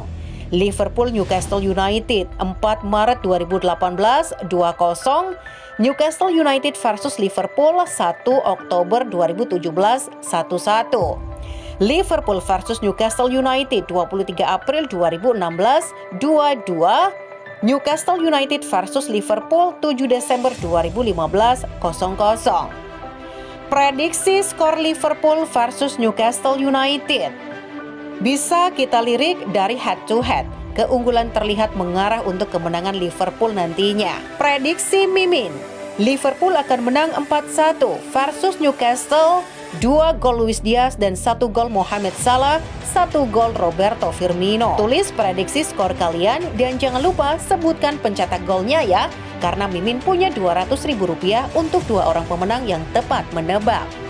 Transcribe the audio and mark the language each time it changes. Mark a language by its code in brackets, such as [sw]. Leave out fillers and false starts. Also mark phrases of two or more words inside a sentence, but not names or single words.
[id] Liverpool Newcastle United 4 Maret 2018 20. Newcastle United versus Liverpool 1 Oktober 2017 11. Liverpool versus Newcastle United 23 April 2016, 2-2. Newcastle United versus Liverpool 7 Desember 2015, 0-0. Prediksi skor Liverpool versus Newcastle United. Bisa kita lirik dari [en] head to head. [id] Keunggulan terlihat mengarah untuk kemenangan Liverpool nantinya. Prediksi Mimin, Liverpool akan menang 4-1 versus Newcastle, 2 gol Luis Diaz dan 1 gol Mohamed Salah, 1 gol Roberto Firmino. Tulis prediksi skor kalian dan jangan lupa sebutkan pencetak golnya ya, karena Mimin punya Rp200.000 untuk 2 orang pemenang yang tepat menebak.